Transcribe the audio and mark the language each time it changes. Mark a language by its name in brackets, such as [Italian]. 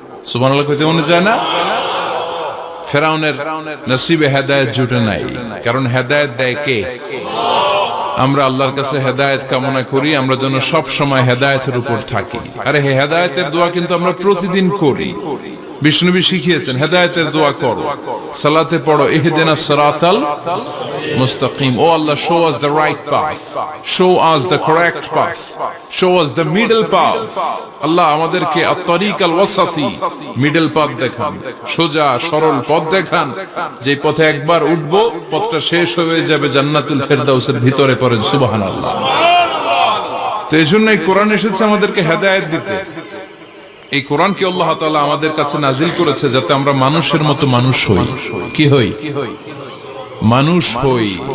[Bangla] সুবহানাল্লাহ কইতে মনে যায় না? ফিরআউনের নসিবে হেদায়েত জুটে নাই, কারণ হেদায়েত দেয় কে? আমরা আল্লাহর কাছে হেদায়েত কামনা করি, আমরা যেন সব সময় হেদায়েতের উপর থাকি। আরে হে হেদায়েতের দোয়া কিন্তু আমরা প্রতিদিন করি। বিষ্ণুবী শিখিয়েছেন হেদায়েতের দোয়া করো, সালাতে পড়ো [Arabic] ইহদিনাস সিরাতাল মুস্তাকিম, [Bangla] ও আল্লাহ [English] show us the right path, show us the correct path, show us the middle path। [Bangla] আল্লাহ আমাদেরকে [Arabic] আত-তারিকাল ওয়াসাতি, [Bangla] মিডল পথ দেখান, সোজা সরল পথ দেখান, যে পথে একবার উঠবো পথটা শেষ হয়ে যাবে জান্নাতুল ফেরদাউসের ভিতরে। পড়েন সুবহানাল্লাহ। তো এইজন্যই কোরআন এসেছে আমাদেরকে হেদায়েত দিতে। এই কোরআনকে আল্লাহ তাআলা আমাদের কাছে নাজিল করেছে যাতে আমরা মানুষের মতো মানুষ হই। কি হই? মানুষ হই।